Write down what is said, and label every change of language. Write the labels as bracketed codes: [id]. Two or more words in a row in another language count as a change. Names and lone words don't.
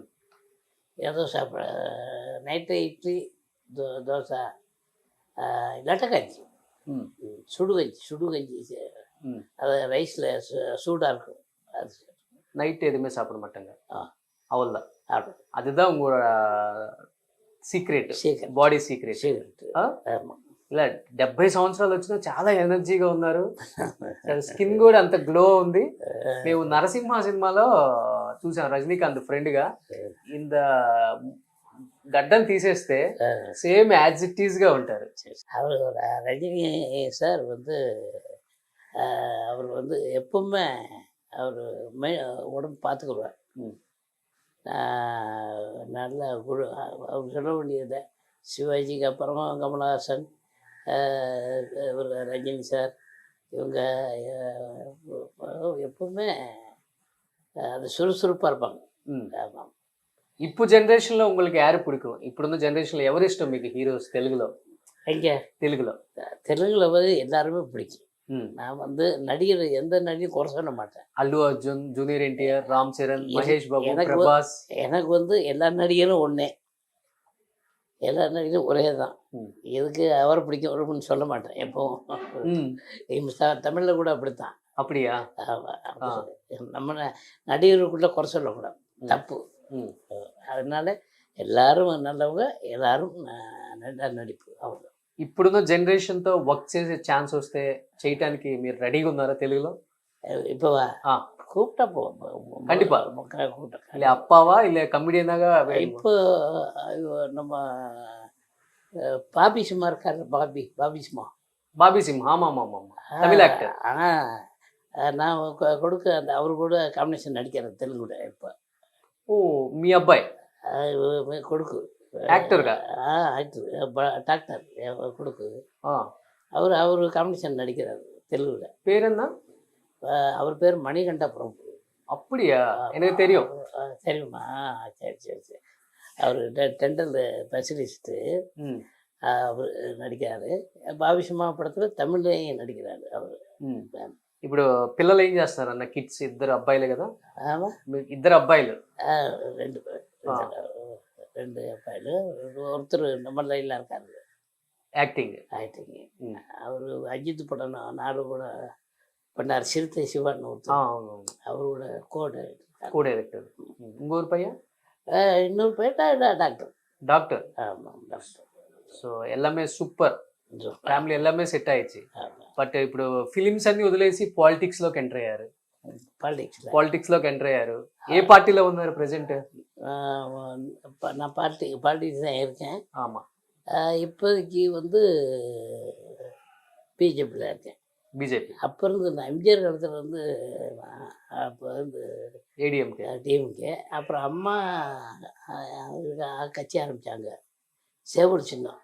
[ta] ஏதோ சாப்பிட நைட்டு இட்லி தோசை இல்லாட்ட கஞ்சி, சுடுகஞ்சி. அது ரைஸில் சூடாக இருக்கும். அது நைட்டு எதுவுமே சாப்பிட மாட்டாங்க. அவ்வளோதான். அதுதான் அதுதான் [te] உங்களோட సీక్రెట్, [en] body secret. [te] ఇలా 70 సంవత్సరాలు వచ్చినా చాలా ఎనర్జీగా ఉన్నారు. స్కిన్ కూడా అంత గ్లో ఉంది. మేము నరసింహ సినిమాలో చూసాం రజనీకాంత్ ఫ్రెండ్ గా. ఇంత గడ్డం తీసేస్తే [en] same as it is [te] గా ఉంటారు. [ta] அவர் ரஜினி சார் வந்து அவர் வந்து எப்பவுமே அவர் உடம்பு பார்த்துக்குருவார். நல்ல அவர் சொல்ல வேண்டியதை சிவாஜிக்கு அப்புறமா கமலஹாசன், இவர் ரஜினி சார், இவங்க எப்பவுமே அது சுறுசுறுப்பாக இருப்பாங்க. ஆமாம். [te] ఇప్పుడు జనరేషన్ లో [ta] உங்களுக்கு யாரு பிடிக்கும்? [te] ఇప్పుడున్న జనరేషన్ లో ఎవరు ఇష్టం మీకు హీరోస్ తెలుగులో? [ta] எங்கே தெலுங்குல வந்து எல்லாருமே பிடிக்கும். நான் வந்து நடிகர் எந்த நடிகரும் குறை சொல்ல மாட்டேன். அல்லு அர்ஜுன், ஜூனியர் என்டிஆர், ராம் சரண், மகேஷ் பாபு, பிரபாஸ். எனக்கு வந்து எல்லா நடிகரும் ஒன்றே, எல்லா நடிகரும் ஒரே தான். எதுக்கு அவரை பிடிக்கும் அப்படின்னு சொல்ல மாட்டேன் எப்பவும். தமிழில் கூட அப்படித்தான். அப்படியா? ஆமா, அப்படி நம்ம நடிகருக்குள்ள குறை சொல்லக்கூடாது, ம். தப்பு. ம். அதனால எல்லாரும் நல்லவங்க, எல்லாரும் நல்ல நடிப்பு அவங்க. [te] ఇప్పుడున్న జనరేషన్‌తో వర్క్ చేసే ఛాన్స్ వస్తే చేయటానికి మీరు రెడీగా ఉన్నారా తెలుగులో? [ta] இப்போ ஆ. கூப்பிட்டா கண்டிப்பா. கூப்பிட்டா இல்ல அப்பாவா? இல்ல கமெடியனாக வேணுமா? இப்போ நம்ம பாபி சும்மா இருக்காரு, பாபி சும்மா. பாபி சிங். ஆமாமாமாமா. தமிழ் ஆக்டர். நான் கொடுக்க அந்த அவரு கூட காம்பினேஷன் நடிக்கிறேன் தெலுங்குல இப்போ. [te] ఓ మీ అబ్బాయి [ta] கொடுக்கு [te] యాక్టర్‌గా? [en] actor doctor [ta] கொடுக்கு. [te] ఆ. [ta] அவர் காம்பினேஷன் நடிக்கிறார் தெலுங்குல. [te] పేరెన్నా? [ta] அவர் பேர் மணிகண்டபுரம். அப்படியா? எனக்கு தெரியும். தெரியுமா? சரி சரி சரி. அவர் டென்டல் ஸ்பெஷலிஸ்ட்டு. ம். அவர் நடிக்கிறாரு. பாவிஷமா படத்தில் தமிழ்லையும் நடிக்கிறாரு அவர். ம். [te] ఇప్పుడు పిల్లలు ఏం చేస్తున్నారన్న? కిడ్స్ ఇద్దరు అబ్బాయిలే కదా? [ta] ஆமாம், [te] మీకు ఇద్దరు అబ్బాయిలు. [ta] ரெண்டு பேர், ஆ. ரெண்டு அப்பாயில் ஒருத்தர் நம்ம லைனில் இருக்காரு [te] యాక్టింగ్. [ta] ஆக்டிங். ம். அவர் அஜித் படம் நாடு கூட பண்ணார், சிறுத்தை சிவான்னு [te] ఆ, [ta] ஒருத்தர், [te] అవును. [ta] அவரோட கோடு. [en] co director. [ta] இன்னொரு பையன் இன்னொரு பேர் டாக்டர். டாக்டர். ஆமாம், டாக்டர். [te] సో ఎల్లమే సూపర్. ఫ్యామిలీ ఎల్లమే సెట్ అయ్యి. [ta] ஆமாம், [te] బట్ ఇప్పుడు ఫిలిమ్స్ అన్ని వదిలేసి పాలిటిక్స్ లోకి ఎంటర్ అయ్యారు. [ta] பாலிடிக்ஸில். [te] పాలిటిక్స్ లోకి ఎంటర్ అయ్యారు. ఏ పార్టీలో ఉన్నారు ప్రెసెంట్? [ta] நான் பாலிடிக்ஸ் தான் இருக்கேன். ஆமா. இப்போதைக்கு வந்து பிஜேபியில் இருக்கேன். [te] బీజేపీ. [ta] அப்போ இருந்து நான் எம்ஜிஆர் காலத்தில் வந்து அப்போ வந்து [te] ఏడీఎంకే. [ta] டிஎம்கே. அப்புறம் அம்மா கட்சி ஆரம்பித்தாங்க, சேவல் சின்னம்.